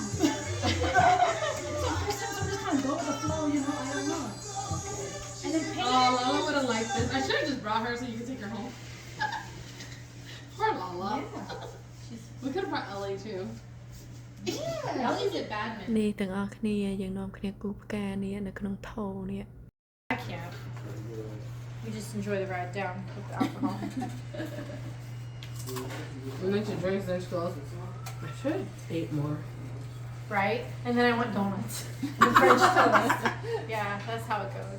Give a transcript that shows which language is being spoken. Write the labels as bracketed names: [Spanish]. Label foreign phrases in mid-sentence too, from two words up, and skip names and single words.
[English] Sometimes I'm just kind of go with the flow, you know. I don't know. And then paint. Oh, Lala would have liked this. I should have just brought her so you could take her home. Poor Lala. We could have brought Ellie too. Yeah. Ellie's at badminton. [Khmer] នេះទាំងអស់គ្នាយើងនាំគ្នាគូផ្កានេះនៅក្នុងថោនេះ [English] I can't. We just enjoy the ride down with the alcohol. We went to drinks and schools. I should have ate more. Right? And then I want donuts. And French toast. Yeah, that's how it goes.